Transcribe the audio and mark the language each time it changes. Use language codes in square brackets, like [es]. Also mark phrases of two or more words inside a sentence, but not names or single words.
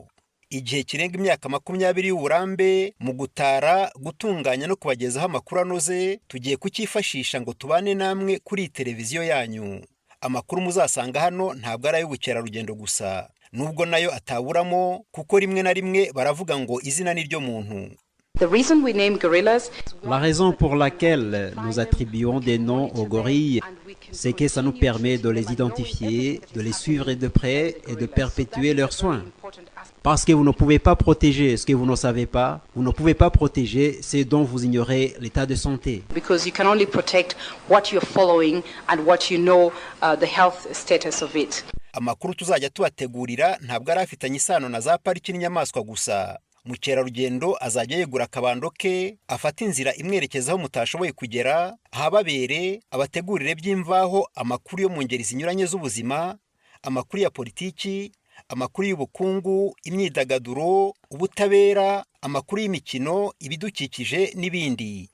[rw] Igihe kirenga imyaka 20 y'uburambe mu gutara, gutunganya no kubagezaho amakuru anoze, tugiye kucyifashisha ngo tubane namwe kuri televiziyo yanyu. Amakuru muzasanga hano ntabwo ari ay'ubukerarugendo gusa, nubwo nayo ataburamo kuko rimwe na rimwe baravuga ngo izina ni ryo muntu. [fr] La raison pour laquelle nous attribuons des noms aux gorilles, c'est que ça nous permet de les identifier, de les suivre de près et de perpétuer leurs soins. Parce que vous ne pouvez pas protéger ce que vous ne savez pas, vous ne pouvez pas protéger ce dont vous ignorez l'état de santé. [en] Because you can only protect what you're following and what you know the health status of it. [rw] Amakuru tuzajya tubategurira ntabwo ari afitanye isano na za pariki n'inyamaswa gusa. Mukerarugendo azajya yegura akabando ke, afata inzira imwerekezaho mutashoboye kugera, ahababere abategurire by'imvaho amakuru yo mu ngeri zinyuranye z'ubuzima, amakuru ya politiki, amakuru y'ubukungu, imyidagaduro, ubutabera, amakuru y'imikino, ibidukikije n'ibindi.